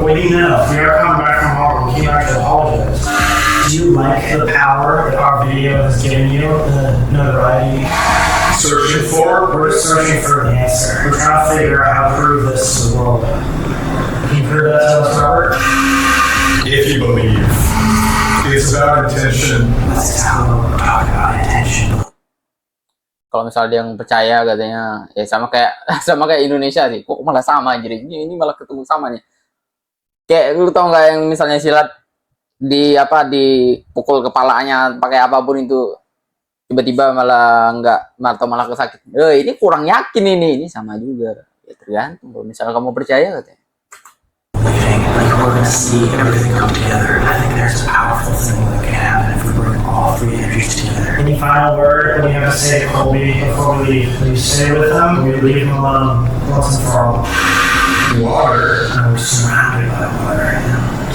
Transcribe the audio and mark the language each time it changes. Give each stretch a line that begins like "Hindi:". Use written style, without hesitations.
English: What do you know? We are coming back from home. We came back to apologize. Do you like the power that our video has given you, the notoriety? Searching for? We're searching for the answer. We're trying to figure out how to prove this to the world. Can you prove that to us, Robert? If you believe. It's about intention. That's exactly what we're talking about, intention.
Indonesian: Kalau misalnya dia yang percaya katanya, ya sama kayak Indonesia sih. Kok malah sama anjir. Ini malah ketemu sama nih. Kayak lu tau nggak yang misalnya silat dipukul kepalanya pakai apapun itu tiba-tiba malah malah kesakit. Ini kurang yakin ini sama juga. Ya tergantung. Kalau misalnya kamu percaya katanya.
English: Like we're gonna see everything come together. I think there's a powerful thing that can happen if we bring all three energies together. Any final word that you have to say to Colby before we leave? Will you stay with them? Will you leave him alone once and for all? Water. I'm surrounded by water right now.